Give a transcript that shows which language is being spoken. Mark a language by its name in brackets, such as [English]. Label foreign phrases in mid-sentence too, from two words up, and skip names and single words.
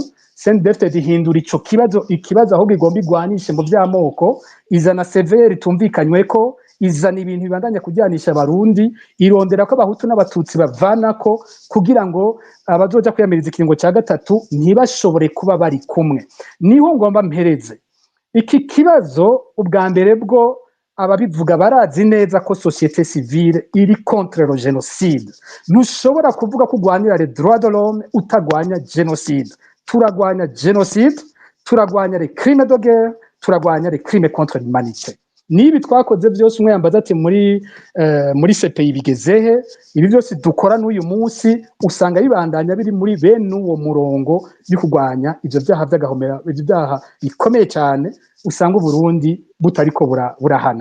[Rundi] CNDD-FDD ihindura ikibazo aho gigomba igwanishe mu vy'amoko izana CVR tumvikanywe ko izana ibintu bibandanya kujyanisha abarundi irondera ko abahutu n'abatutsi bavanako kugira ngo abazoja kwiyamiriza ikiringo cya gatatu ntibashobore kuba bari kumwe niho ngomba mpereze iki kibazo ubwa mbere bwo ababivuga barazi neza ko [French] société civile [Rundi] iri [French] contre le génocide. [Rundi] Ntushobora kuvuga ko urwanira [French] les droits de l'homme [Rundi] utagwanya génocide. Turagwanya génocide, turagwanya [French] les crimes de guerre, [Rundi] turagwanya [French] les crimes contre l'humanité. [Rundi] Nibi twakoze byose umwe yambaza ati muri CPI bigezehe, ibi byose dukora n'uyu munsi usanga bibandanya biri muri bene uwo murongo y'ukugwanya ivyo byaha by'agahomera, ivyo byaha bikomeye cyane usanga Burundi butariko burahana.